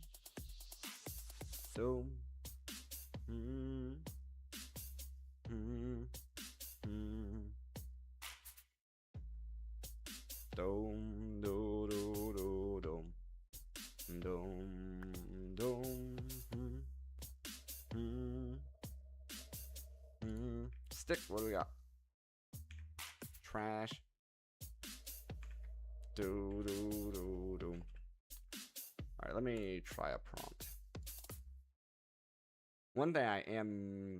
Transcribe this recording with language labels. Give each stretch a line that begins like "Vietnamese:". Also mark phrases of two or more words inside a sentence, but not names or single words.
English: Doom. Dome, do, do, do, dome. Dome, dome. Stick, what do we got? Trash. Do, do, do, do. Alright, let me try a prompt. One thing I am...